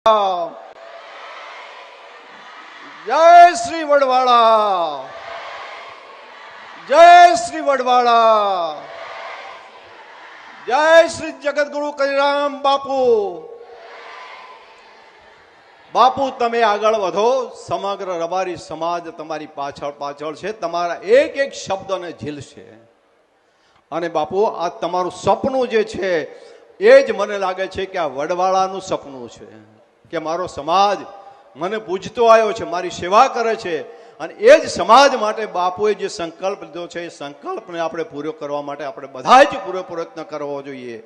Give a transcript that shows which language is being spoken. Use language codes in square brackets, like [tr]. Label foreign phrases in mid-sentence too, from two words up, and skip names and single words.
[gu] जय श्री वडवाळा, जय श्री वडवाळा, जय श्री जगतगुरु कलिराम बापू। બાપુ તમે આગળ વધો, સમગ્ર રબારી સમાજ તમારી પાછળ पाछળ છે। તમારા એક એક શબ્દને ઝીલશે। અને બાપુ આ તમારું સપનું જે છે એ જ મને લાગે છે કે આ વડવાળાનું સપનું છે કે મારો સમાજ મને પૂજતો આવ્યો છે, મારી સેવા કરે છે, અને એ જ સમાજ માટે બાપુએ જે સંકલ્પ લીધો છે એ સંકલ્પને આપણે પૂરો કરવા માટે આપણે બધા જ પૂરો પ્રયત્ન કરવો જોઈએ।